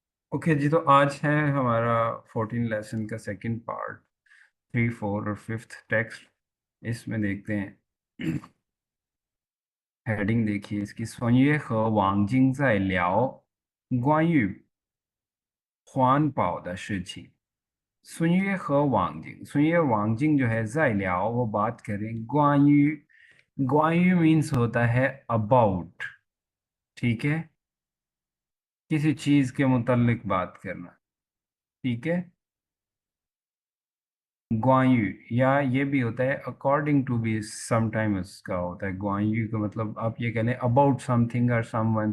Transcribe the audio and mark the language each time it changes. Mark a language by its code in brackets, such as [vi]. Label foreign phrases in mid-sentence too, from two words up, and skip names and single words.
[hi] ओके जी, तो आज है हमारा 14 लेसन का [en] second part. [hi] 3, 4 और 5th टेक्स्ट इसमें देखते हैं। हेडिंग देखिए इसकी, [zh] 孙悦和王晶在聊关于环保的事情। [hi] 孙悦和王晶，孙悦王晶 जो है [zh] 在聊 [hi] वो बात करें 关于 मीन्स होता है अबाउट। ठीक है, किसी चीज के मुतालिक बात करना। ठीक है, ग्वांयू या ये भी होता है [en] according to [hi] भी, समटाइम्स का होता है ग्वांयू का मतलब आप ये कह लें [en] about something [hi] और समवन।